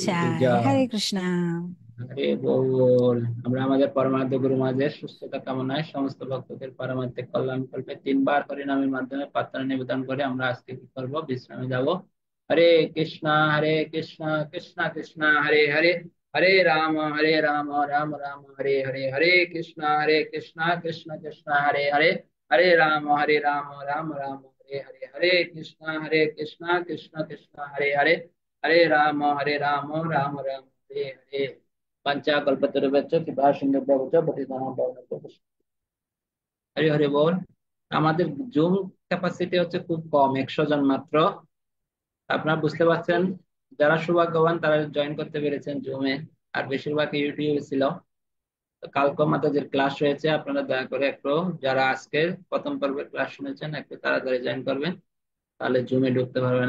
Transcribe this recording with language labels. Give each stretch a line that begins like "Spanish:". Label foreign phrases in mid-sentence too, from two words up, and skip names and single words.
Bangla: জয়, হরে জয়। কৃষ্ণ। আরে বল, আমরা আমাদের পরমার্থ গুরু মহারাজের সুস্থতা কামনায় সমস্ত ভক্তদের পারমার্থিক কল্যাণ কল্পে 3 বার হরিনামের মাধ্যমে প্রার্থনা নিবেদন করে আমরা আজকে কি করবো, বিশ্রামে যাব।
Sanskrit: হরে কৃষ্ণ, হরে কৃষ্ণ, কৃষ্ণ কৃষ্ণ হরে হরে, হরে রাম রাম রাম হরে হরে, হরে কৃষ্ণ কৃষ্ণ কৃষ্ণ হরে হরে, হরে রাম রাম রাম হরে হরে, হরে কৃষ্ণ কৃষ্ণ কৃষ্ণ হরে হরে, হরে রাম রাম রাম হরে হরে। पंचाकल्पतरुभ्यश्च कृपा सिन्धुभ्यश्च पतितानां पावनेभ्यो।
Bangla: হরি হরি বল। আমাদের জুম ক্যাপাসিটি হচ্ছে খুব কম, 100 জন মাত্র। আপনারা বুঝতে পারছেন, যারা সৌভাগ্যবান তারা জয়েন করতে পেরেছেন জুমে, আর বেশিরভাগ ইউটিউবে ছিল। তো কালকে আমাদের যে ক্লাস রয়েছে, আপনারা দয়া করে একটু, যারা আজকে প্রথম পর্বের ক্লাস শুনেছেন, একটু তাড়াতাড়ি জয়েন করবেন, তাহলে জুমে ঢুকতে পারবেন।